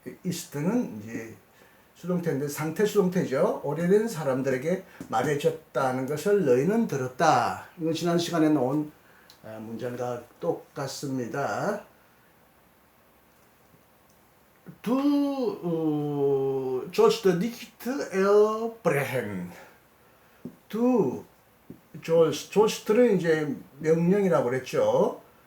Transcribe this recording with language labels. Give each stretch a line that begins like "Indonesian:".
Korean: 이스트는 이제 수동태인데 상태 수동태죠. 오래된 사람들에게 말해줬다는 것을 너희는 들었다. 이거 지난 시간에 나온 문장과 똑같습니다.
German: Du sollst nicht erbrechen. Du sollst
Korean: 는 이제 명령이라고 그랬죠.